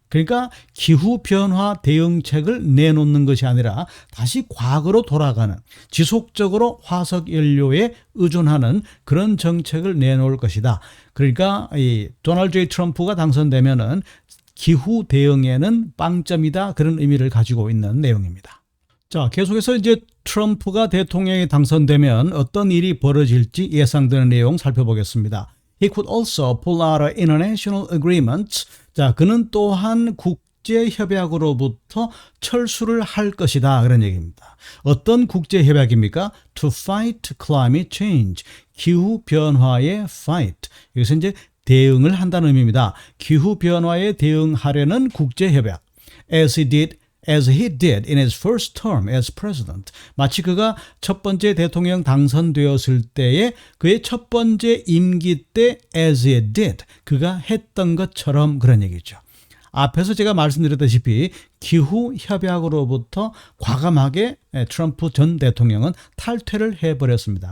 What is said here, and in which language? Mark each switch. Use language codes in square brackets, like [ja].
[ko] 그러니까 기후변화 대응책을 내놓는 것이 아니라 다시 과거로 돌아가는, 지속적으로 화석연료에 의존하는 그런 정책을 내놓을 것이다. 그러니까 이 도널드 J. 트럼프가 당선되면은 기후 대응에는 빵점이다, 그런 의미를 가지고 있는 내용입니다. 자, 계속해서 이제 트럼프가 대통령에 당선되면 어떤 일이 벌어질지 예상되는 내용 살펴보겠습니다. [en] He could also pull out international agreements. [ko] 자, 그는 또한 국제협약으로부터 철수를 할 것이다, 그런 얘기입니다. 어떤 국제협약입니까? [en] To fight climate change. [ko] 기후변화에 fight. 여기서 이제 대응을 한다는 의미입니다. 기후변화에 대응하려는 국제협약. [en] As he did in his first term as president. [ko] 마치 그가 첫 번째 대통령 당선되었을 때에 그의 첫 번째 임기 때 [en] as he did. [ko] 그가 했던 것처럼, 그런 얘기죠. 앞에서 제가 말씀드렸다시피 기후협약으로부터 과감하게 트럼프 전 대통령은 탈퇴를 해버렸습니다.